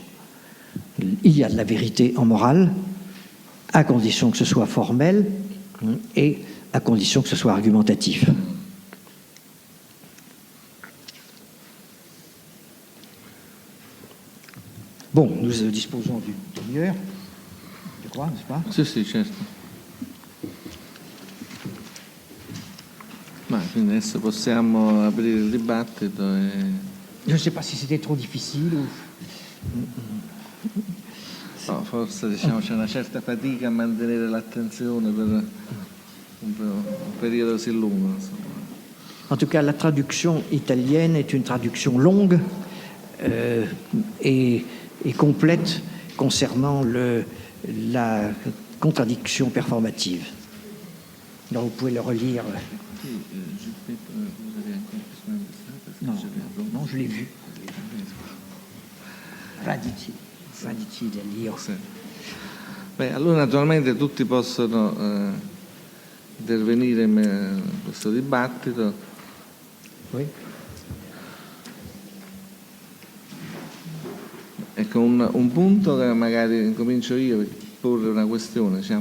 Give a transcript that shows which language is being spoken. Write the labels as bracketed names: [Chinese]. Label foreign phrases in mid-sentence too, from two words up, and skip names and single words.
[French] Il y a de la vérité en morale, à condition que ce soit formel et à condition que ce soit argumentatif. Bon, nous disposons d'une demi-heure, je crois, n'est-ce pas? [Italian] Sì, certo. Ma quindi adesso possiamo aprire il dibattito e... [French] Je ne sais pas si c'était trop difficile ou... [Italian] No, forse diciamo c'è una certa fatica a mantenere l'attenzione per un periodo così lungo. Insomma. [French] En tout cas, la traduction italienne est une traduction longue et complète concernant la contradiction performative. Donc vous pouvez le relire. Non, non, je l'ai vu. [Italian] Radici del Dio. Sì. Beh, allora naturalmente tutti possono intervenire in questo dibattito. [French] Oui. [Italian] Ecco, un punto che magari comincio io per porre una questione, diciamo.